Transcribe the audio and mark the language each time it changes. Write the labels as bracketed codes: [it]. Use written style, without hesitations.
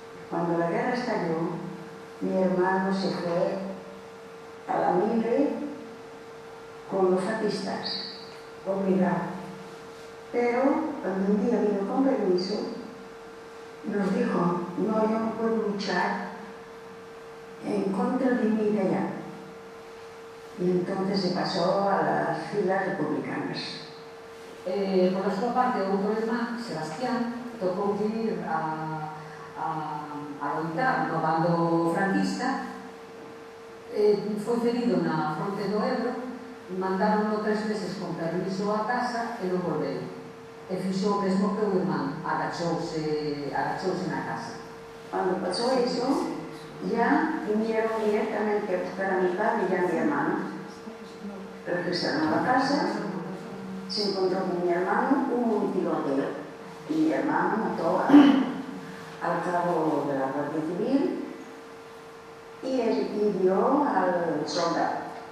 [es] Cuando la guerra estalló, mi hermano se fue a la Mitre con los fascistas, obligado. Pero cuando un día vino con permiso, nos dijo: no, yo no puedo luchar en contra de mi idea. Y entonces se pasó a las filas republicanas. [gl] Por a súa parte, outro irmán, Sebastián, tocou ir a loitar no bando franquista, foi ferido na fronte do Ebro, mandaron 3 meses con permiso a casa e non volveu. E fixo o mesmo que o irmán, agachouse na casa. [es] Cuando pasó eso, ya vinieron directamente a buscar a mi padre y a mi hermano. Regresaron a la casa, se encontró con mi hermano, hubo un tiroteo y mi hermano mató al cabo de la Guardia Civil y él hirió al soldado.